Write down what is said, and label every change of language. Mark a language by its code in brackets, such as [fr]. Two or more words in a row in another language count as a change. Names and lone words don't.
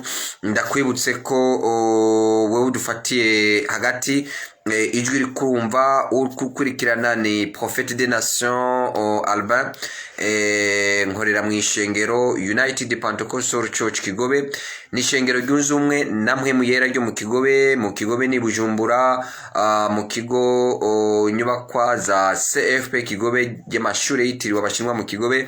[rn] Ndakwibutse ko wowe udufatiye hagati ijwi rikumva ukurikirana ni Prophète des Nations Albin, nkorera mu ishengero United Pentecostal Church Kigobe, ni ishengero ryunze umwe namwe muyera ryo mu Kigobe ni Bujumbura, mu kigo nyubakwa za CFP Kigobe y'amashuri yitiriwe abashinwa mu Kigobe.